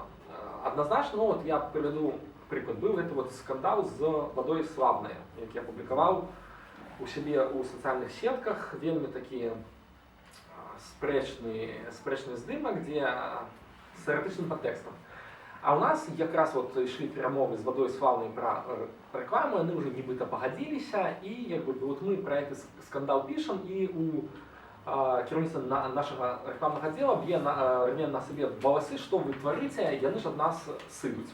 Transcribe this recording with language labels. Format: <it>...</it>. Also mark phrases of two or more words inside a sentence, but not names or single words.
<be>Адназначна, я прывяду прыклад, быў гэты скандал з вадой Славнай, які я публікаваў у сябе ў сацыяльных сетках, вельмі такі спрэчны здымак, дзе з эратычным падтэкстам.</be> <uk>А у нас якраз от йшли перемови з Водою Славною про рекламу, вони вже нібито погодилися, і якби от ми про цей скандал пишемо, і у керівництва нашого рекламного відділу рве на себе волоси, що ви творите, вони ж від нас сидуть.</uk>